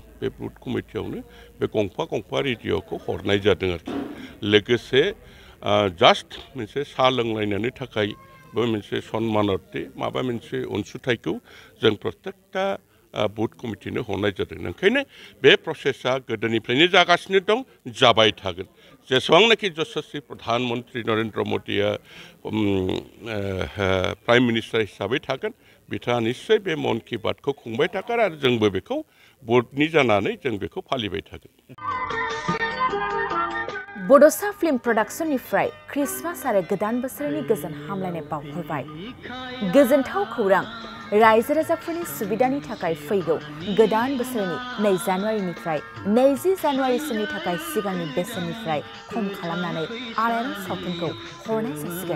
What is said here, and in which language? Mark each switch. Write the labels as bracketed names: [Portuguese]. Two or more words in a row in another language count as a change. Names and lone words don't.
[Bodo] बे बुथ कमिटियावनो बे गंफा रेडिअखौ हरनाय जादों आरोखि लोगोसे जास्ट मोनसे साहा लोंलायनायनि थाखाय बे मोनसे सन्मानार्थे माबा मोनसे अनसुंथाइखौ जों प्रत्येकता बुथ कमिटिनो हरनाय जादों ओंखायनो बे प्रसेसा गोदोनिफ्रायनो जागासिनो दं जाबाय थागोन जेसेबांनाखि [Hindi] यशस्वी प्रधानमन्त्री [Bodo] नरेन्द्र मोदीया [English] prime minister [Bodo] हिसाबै थागोन बिथाङा निश्चय बे मन की बातखौ खुंबाय थागोन आरो जोंबो बेखौ बर्डनि जानानै जों बेखौ फालिबाय थागोन बड'सा फिल्म प्रडाक्शननिफ्राय क्रिसमास आरो गोदान बोसोरनि गोजोन हामलायनाय बावहरबाय गोजोनथाव खौरां रायजो राजाफोरनि सुबिदानि थाखाय फैगौ गोदान बोसोरनि 2 जानुवारिनिफ्राय 20 जानुवारिसिमनि थाखाय सिगांनि बेसेननिफ्राय खम खालामनानै आलायारन सावथुनखौ हरनाय जासिगोन।